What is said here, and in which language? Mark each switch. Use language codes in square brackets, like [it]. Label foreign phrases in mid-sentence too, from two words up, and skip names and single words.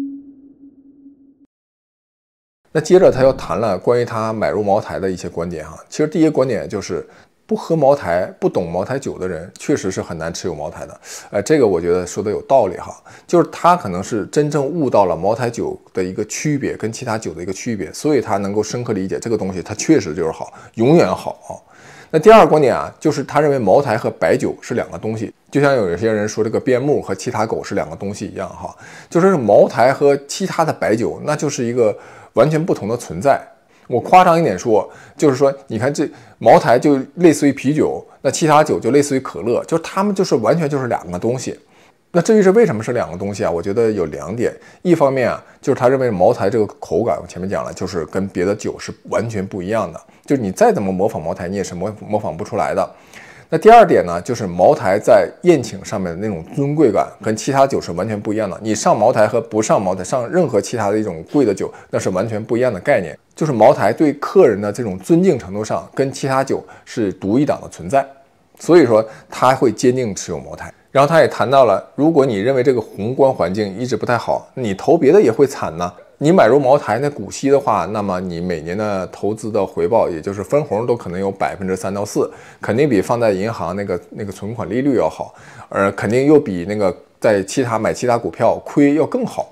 [zh] 那接着他又談了關於他買入茅台的一些觀點哈，其實第一個觀點就是不喝茅台、不懂茅台酒的人，確實是很難持有茅台的。這個我覺得說的有道理哈，就是他可能是真正悟到了茅台酒的一個區別，跟其他酒的一個區別，所以他能夠深刻理解這個東西，它確實就是好，永遠好啊。那第二個觀點啊，就是他認為茅台和白酒是兩個東西，就像有些人說這個邊牧和其他狗是兩個東西一樣哈，就是茅台和其他的白酒，那就是一個完全不同的存在。我誇張一點說，就是說，你看這茅台就類似於啤酒，那其他酒就類似於可樂，就是他們就是完全就是兩個東西。那至於是為什麼是兩個東西啊？我覺得有兩點，一方面啊，就是他認為茅台這個口感，我前面講了，就是跟別的酒是完全不一樣的，就是你再怎麼模仿茅台，你也是模仿不出來的。那第二點呢，就是茅台在宴請上面的那種尊貴感跟其他酒是完全不一樣的。你上茅台和不上茅台，上任何其他的一種貴的酒，那是完全不一樣的概念。就是茅台對客人的這種尊敬程度上，跟其他酒是獨一檔的存在。所以說他會堅定持有茅台。然後他也談到了，如果你認為這個宏觀環境一直不太好，你投別的也會慘呢。你買入茅台那股息的話，那麼你每年的投資的回報，也就是分紅都可能有3%到4%，肯定比放在銀行那個存款利率要好，肯定又比那個在買其他股票虧要更好。